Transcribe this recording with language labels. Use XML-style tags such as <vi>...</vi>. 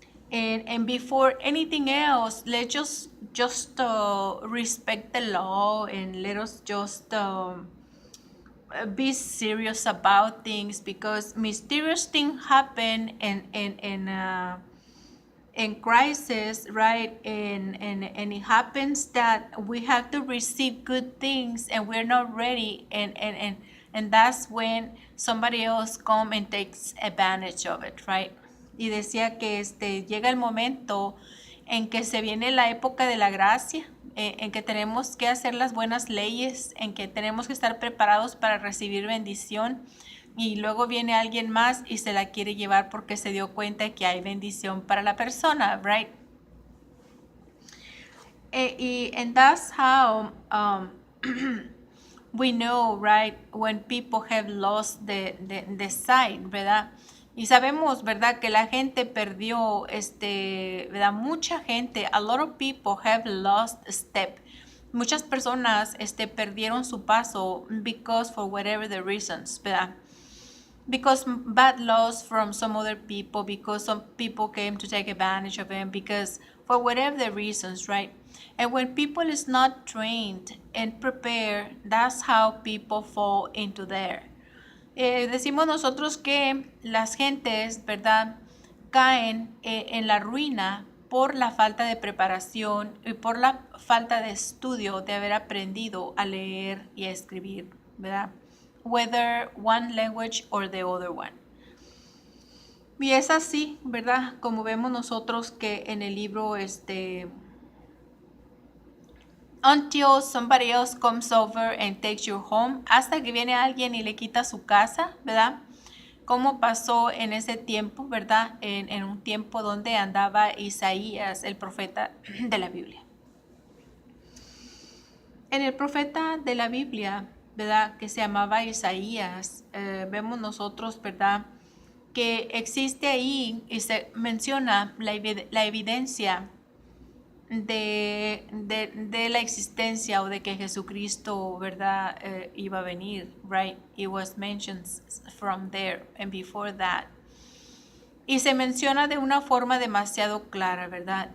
<en>And before anything else, let's just respect the law, and let us just be serious about things, because mysterious things happen in crisis, right? And it happens that we have to receive good things and we're not ready, and that's when somebody else come and takes advantage of it, right?</en> <es>Y decía que llega el momento en que se viene la época de la gracia, en que tenemos que hacer las buenas leyes, en que tenemos que estar preparados para recibir bendición, y luego viene alguien más y se la quiere llevar porque se dio cuenta de que hay bendición para la persona, right?</es> <en>And that's how we know, right, when people have lost the sight, ¿verdad?</en> <es>Y sabemos, ¿verdad?, que la gente perdió, ¿verdad? Mucha gente,</es> <en>a lot of people have lost a step.</en> <es>Muchas personas, perdieron su paso</es> <en>because for whatever the reasons,</en> <es>¿verdad?</es> <en>Because bad laws from some other people, because some people came to take advantage of them, because for whatever the reasons, right? And when people is not trained and prepared, that's how people fall into there.</en> <es>Decimos nosotros que las gentes, ¿verdad?, caen en la ruina por la falta de preparación y por la falta de estudio, de haber aprendido a leer y a escribir, ¿verdad?</es> <en>Whether one language or the other one.</en> <es>Y es así, ¿verdad? Como vemos nosotros que en el libro,</es> <en>until somebody else comes over and takes your home,</en> <es>hasta que viene alguien y le quita su casa, ¿verdad? Como pasó en ese tiempo, ¿verdad? En un tiempo donde andaba Isaías, el profeta de la Biblia. En el profeta de la Biblia, ¿verdad?, que se llamaba Isaías, vemos nosotros, ¿verdad?, que existe ahí y se menciona la evidencia de la existencia o de que Jesucristo, ¿verdad?, iba a venir, right?</es> <en>It was mentioned from there and before that.</en> <es>Y se menciona de una forma demasiado clara, ¿verdad?</es>